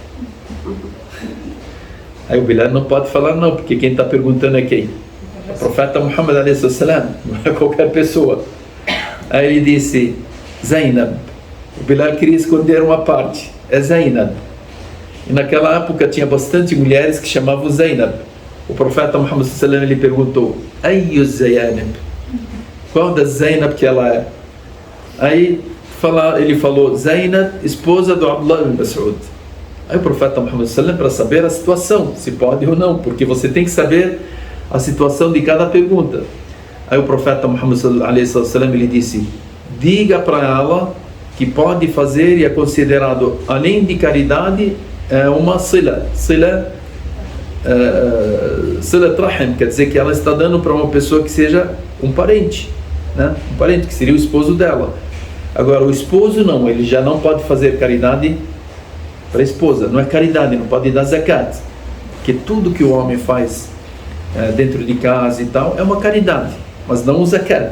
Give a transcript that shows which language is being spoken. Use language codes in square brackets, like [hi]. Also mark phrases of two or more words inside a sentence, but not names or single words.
[pt] Aí o Bilal não pode falar não, porque quem está perguntando é quem? O profeta Muhammad a.s., não é qualquer pessoa. Aí ele disse, Zainab. O Bilal queria esconder uma parte, é Zainab. E naquela época tinha bastante mulheres que chamavam Zainab. O profeta Muhammad [ar] صلى الله عليه وسلم [pt] perguntou, Ayyu Zainab? Qual da Zainab que ela é? Aí ele falou, Zainab, esposa do Abdullah ibn Mas'ud. Aí o profeta Muhammad [ar] صلى الله عليه وسلم, [pt] para saber a situação, se pode ou não, porque você tem que saber a situação de cada pergunta. Aí o profeta Muhammad [ar] صلى الله عليه وسلم [pt] ele disse, diga para ela que pode fazer e é considerado, além de caridade, uma [ar] صلة رحم, [pt] quer dizer que ela está dando para uma pessoa que seja um parente, né? Um parente que seria o esposo dela. Agora o esposo não, ele já não pode fazer caridade para a esposa, não é caridade, não pode dar zakat, que tudo que o homem faz dentro de casa e tal é uma caridade, mas não o zakat.